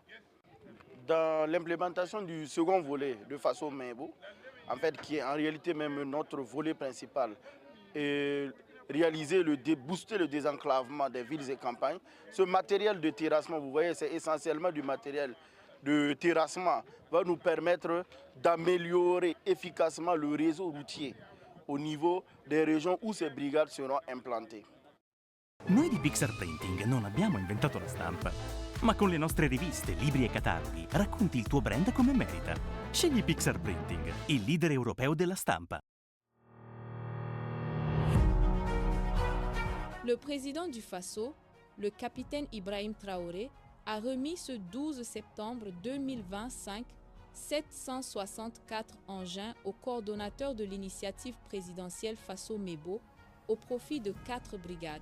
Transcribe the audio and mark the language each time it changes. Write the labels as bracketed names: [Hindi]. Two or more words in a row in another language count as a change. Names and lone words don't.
[French] Dans l'implémentation du second volet de Faso Mebo, en fait, qui est en réalité même notre volet principal, et booster le désenclavement des villes et campagnes. Ce matériel de terrassement, vous voyez, c'est essentiellement du matériel de terrassement, va nous permettre d'améliorer efficacement le réseau routier au niveau des régions où ces brigades seront implantées. [Italian] Noi di Pixar Printing non abbiamo inventato la stampa, ma con le nostre riviste, libri e cataloghi racconti il tuo brand come merita. Scegli Pixar Printing, il leader europeo della stampa. [French] Le président du Faso, le capitaine Ibrahim Traoré, a remis ce 12 septembre 2025 764 engins au coordonnateur de l'initiative présidentielle Faso-Mebo au profit de 4 brigades.